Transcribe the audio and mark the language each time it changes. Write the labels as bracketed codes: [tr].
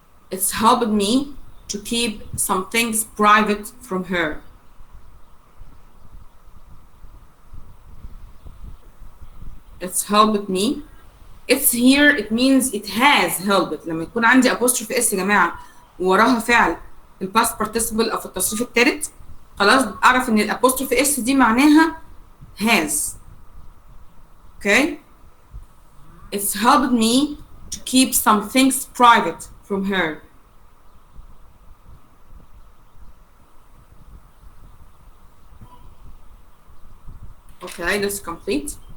[en] It's helped me to keep some things private from her. It's helped me. It's here, it means it has helped. [ar] لما يكون عندي apostrophe s يا جماعة ووراها فعل في الباست participle أو في التصريف الثالث، خلاص أعرف إن الapostrophe s دي معناها has. [en] Okay? It's helped me to keep some things private from her. Okay, that's complete.